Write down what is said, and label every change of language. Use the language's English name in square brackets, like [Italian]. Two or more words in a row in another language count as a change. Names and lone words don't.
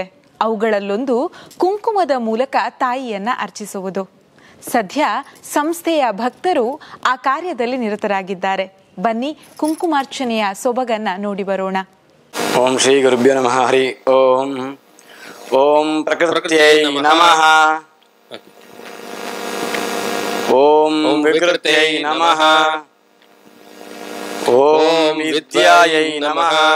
[Kannada] ಅವುಗಳಲ್ಲೊಂದು ಕುಂಕುಮದ ಮೂಲಕ ತಾಯಿಯನ್ನ ಅರ್ಚಿಸುವುದು. ಸದ್ಯ ಸಂಸ್ಥೆಯ ಭಕ್ತರು ಆ ಕಾರ್ಯದಲ್ಲಿ ನಿರತರಾಗಿದ್ದಾರೆ. ಬನ್ನಿ ಕುಂಕುಮಾರ್ಚನೆಯ ಸೊಬಗನ್ನ ನೋಡಿ ಬರೋಣ. [Sanskrit] ಓಂ ಶ್ರೀ ಗುರುಭ್ಯೋ ನಮಃ. ಹರಿ ಓಂ. ಓಂ ಪ್ರಕೃತ್ಯೈ ನಮಃ. ಓಂ ವಿಕೃತ್ಯೈ ನಮಃ. ಓಂ ವಿದ್ಯಾಯೈ ನಮಃ.